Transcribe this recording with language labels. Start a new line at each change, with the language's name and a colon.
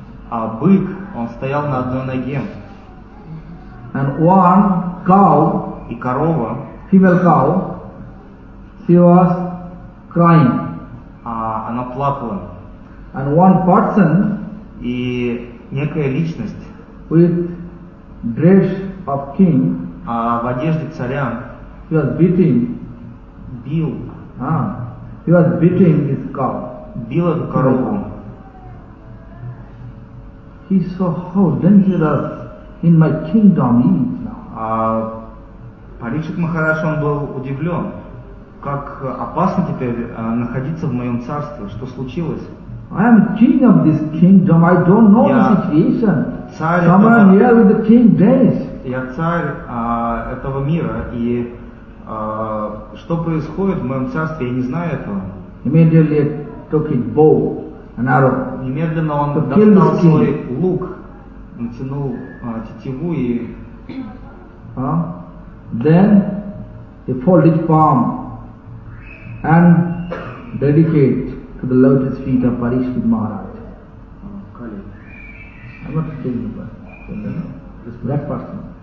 Russian: А бык, он стоял на одной ноге.
English: And one cow,
Russian: и корова,
English: female cow, she was crying.
Russian: Она плакала.
English: And one person,
Russian: и некая личность,
English: with dress of king,
Russian: в одежде царя,
English: he was beating,
Russian: бил,
English: he was beating his cow,
Russian: бил эту корову.
English: He saw how dangerous in my kingdom is now.
Russian: Parikshit Maharaj, он был удивлен, как опасно теперь находиться в моем царстве. Что случилось?
English: I am king of this kingdom. I don't know the situation.
Russian: Царь
English: Someone here with the king days.
Russian: Я царь этого мира, и что происходит в моем царстве, я не знаю этого.
English: Immediately took his bow, an arrow.
Russian: Немедленно он достал свой лук, натянул тетиву и...
English: Then he folded palm and dedicate to the lotus feet of Parikshit Maharaj. Kali. I'm not telling you, but this black person.